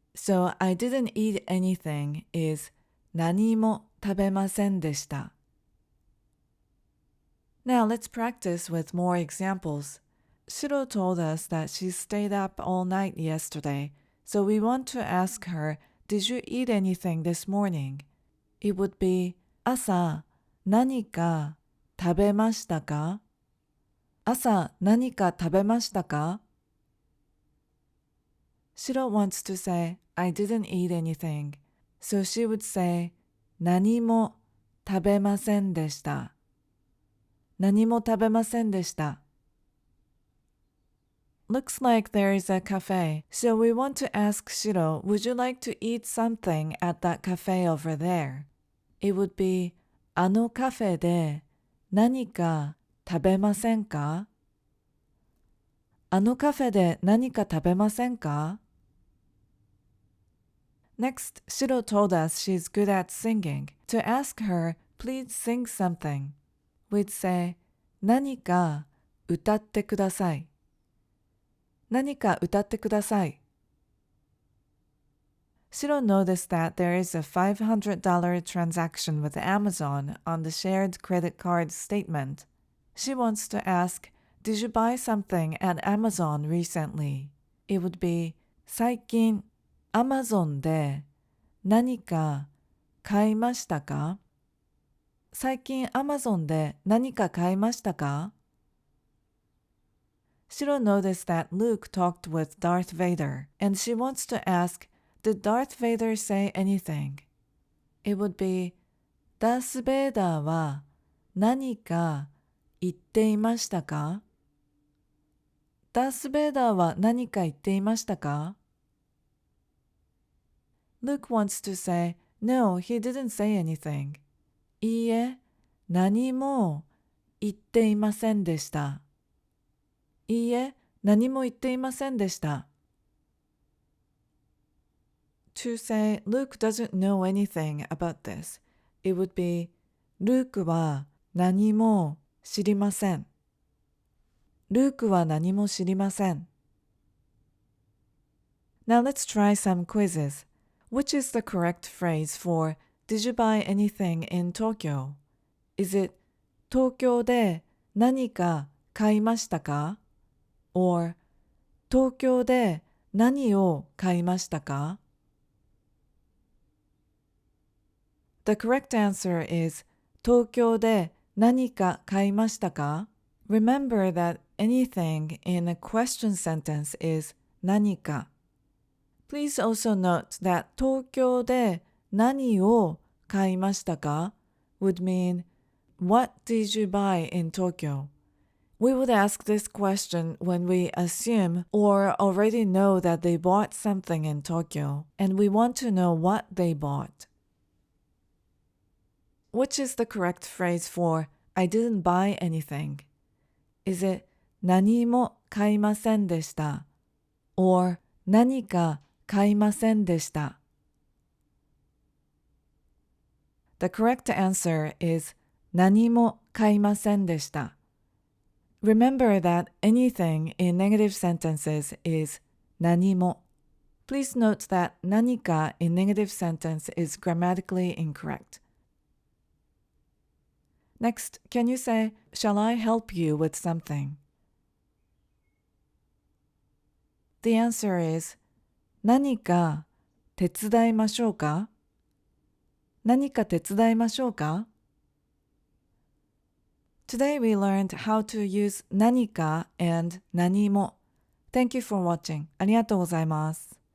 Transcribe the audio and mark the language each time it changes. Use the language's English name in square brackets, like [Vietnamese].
[English] So I didn't eat anything is [Japanese] 何も食べませんでした. [English] Now let's practice with more examples. Shiro told us that she stayed up all night yesterday, so we want to ask her, did you eat anything this morning? It would be [Japanese] 朝何か食べましたか? 朝何か食べましたか? [English] Shiro wants to say, I didn't eat anything. So she would say, [Japanese] 何も食べませんでした。何も食べませんでした。 [English] Looks like there is a cafe, so we want to ask Shiro, would you like to eat something at that cafe over there? It would be, [Japanese] あのカフェで何か食べませんか? あのカフェで何か食べませんか? [English] Next, Shiro told us she's good at singing. To ask her, please sing something. We'd say, [Japanese] 何か歌ってください。何か歌ってください。 [English] Shiro noticed that there is a $500 transaction with Amazon on the shared credit card statement. She wants to ask, did you buy something at Amazon recently? It would be, [Japanese] 最近 Amazon で何か買いましたか? 最近 Amazon で何か買いましたか? [English] Shiro noticed that Luke talked with Darth Vader, and she wants to ask, did Darth Vader say anything? It would be, [Japanese] ダース・ベイダーは何か言っていましたか? ダース・ベイダーは何か言っていましたか? [English] Luke wants to say, no, he didn't say anything. [Japanese] いいえ、何も言っていませんでした。いいえ、何も言っていませんでした。 [English] To say Luke doesn't know anything about this, it would be [Japanese] ルークは何も知りません。ルークは何も知りません。 [English] Now let's try some quizzes. Which is the correct phrase for Did you buy anything in Tokyo? Is it [Japanese] 東京で何か買いましたか? Or 東京で何を買いましたか? [English] The correct answer is [Japanese] 東京で何か買いましたか? [English] Remember that anything in a question sentence is 何か. Please also note that [Japanese] 東京で何を買いましたか [English] would mean What did you buy in Tokyo? We would ask this question when we assume or already know that they bought something in Tokyo, and we want to know what they bought. Which is the correct phrase for I didn't buy anything? Is it [Japanese] 何も買いませんでした [English] or [Japanese] 何か買いませんでした? [English] The correct answer is [Japanese] 何も買いませんでした。 [English] Remember that anything in negative sentences is 何も。 Please note that 何か in negative sentence is grammatically incorrect. Next, can you say, Shall I help you with something? The answer is [Japanese] 何か手伝いましょうか？何か手伝いましょうか？ [English] Today we learned how to use 何か and 何も。Thank you for watching. [Japanese] ありがとうございます。